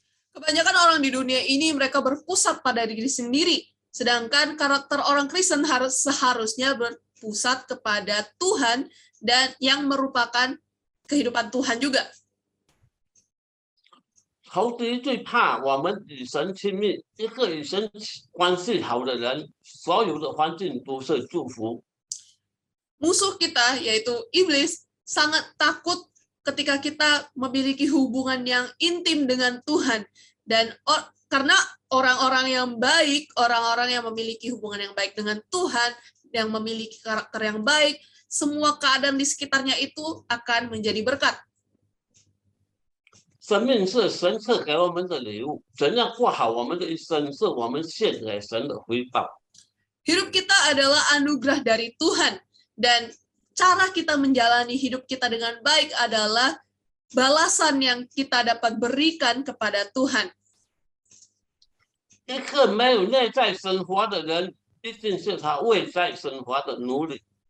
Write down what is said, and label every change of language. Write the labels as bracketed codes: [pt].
[id] Kebanyakan orang di dunia ini mereka berpusat pada diri sendiri, sedangkan karakter orang Kristen seharusnya berpusat kepada Tuhan dan yang merupakan kehidupan Tuhan juga. [zh] 仇敌最怕我们与神亲密，一个与神关系好的人，所有的环境都是祝福。 [id] Musuh kita, yaitu iblis, sangat takut ketika kita memiliki hubungan yang intim dengan Tuhan. Dan karena orang-orang yang baik, orang-orang yang memiliki hubungan yang baik dengan Tuhan, yang memiliki karakter yang baik, semua keadaan di sekitarnya itu akan menjadi berkat. [zh] 生命是神赐给我们的礼物，怎样过好我们的一生，是我们献给神的回报。 [id] Hidup kita adalah anugerah dari Tuhan. Dan cara kita menjalani hidup kita dengan baik adalah balasan yang kita dapat berikan kepada Tuhan. [zh] 一个没有内在生活的人，一定是他外在生活的奴隶。